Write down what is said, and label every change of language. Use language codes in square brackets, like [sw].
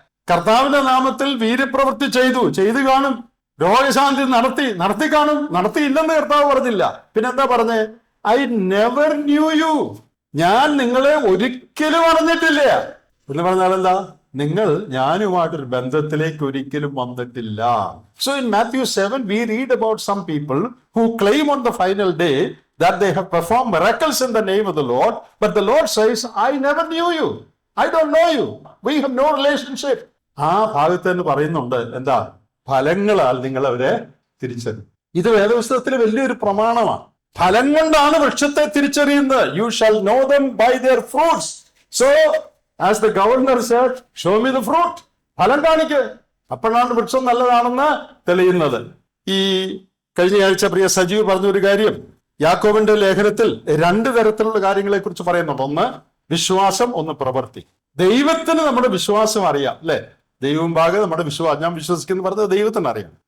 [ml] കർത്താവിന്റെ നാമത്തിൽ വീര്യപ്രവൃത്തി ചെയ്തു കാണും, രോഗശാന്തി നടത്തി കാണും, നടത്തിയില്ലെന്ന് കർത്താവ് പറഞ്ഞില്ല. പിന്നെന്താ പറഞ്ഞേ? [en] I never knew you, [ml] ഞാൻ നിങ്ങളെ ഒരിക്കലും അറിഞ്ഞിട്ടില്ല എന്ന് പറഞ്ഞാൽ എന്താ? നിങ്ങൾ ഞാനുമായിട്ടൊരു ബന്ധത്തിലേക്ക് ഒരിക്കലും വന്നിട്ടില്ല. [en] So in Matthew 7 we read about some people who claim on the final day that they have performed miracles in the name of the Lord, but the Lord says, I never knew you, I don't know you, we have no relationship. [ml] ആ ഭാഗത്ത് തന്നെ പറയുന്നുണ്ട്, എന്താ? ഫലങ്ങളാൽ നിങ്ങൾ അവരെ തിരിച്ചറിയും. ഇത് വേദപുസ്തകത്തിലെ വലിയൊരു പ്രമാണമാണ്. ഫലം കൊണ്ടാണ് വൃക്ഷത്തെ തിരിച്ചറിയുന്നത്. [en] You shall know them by their fruits. So as the governor said, show me the fruit. [ml] ഫലം കാണിക്ക്, അപ്പോഴാണ് വൃക്ഷം നല്ലതാണെന്ന് തെളിയുന്നത്. ഈ കഴിഞ്ഞ ആഴ്ച പ്രിയ സജീവ് പറഞ്ഞൊരു കാര്യം, യാക്കോബിന്റെ ലേഖനത്തിൽ 2 തരത്തിലുള്ള കാര്യങ്ങളെ കുറിച്ച് പറയുന്നുണ്ട്. ഒന്ന് വിശ്വാസം, ഒന്ന് പ്രവൃത്തി. ദൈവത്തിന് നമ്മുടെ വിശ്വാസം അറിയാം, അല്ലെ? ദൈവം ഭാഗം നമ്മുടെ വിശ്വാസം, ഞാൻ വിശ്വസിക്കുന്നു പറഞ്ഞത് ദൈവത്തിന് അറിയാം.